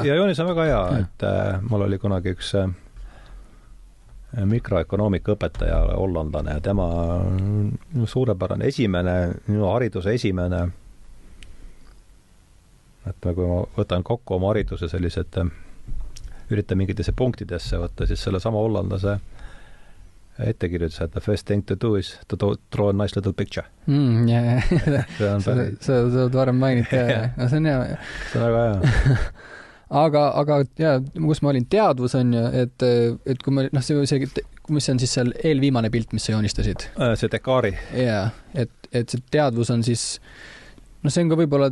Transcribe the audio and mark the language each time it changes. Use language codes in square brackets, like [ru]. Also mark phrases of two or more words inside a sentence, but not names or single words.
[et] Ja joonis on väga hea, et mul oli kunagi üks mikroökonoomika õpetaja hollandlane ja tema suurepärane minu hariduse esimene et kui ma võtan kokku oma hariduse sellised, üritan mingitesse punktidesse võtta, siis selle sama hollandlase ettekirjutus, et [en] the first thing to do is to draw a nice little picture. [et] Sa oled varem mainid, see on hea. See on väga hea. aga kus ma olin, teadvus on ju, et kui me, mis on siis seal eelviimane pilt, mis sa joonistasid? See Descartesi. Jaa, et see teadvus on siis, see on ka võib-olla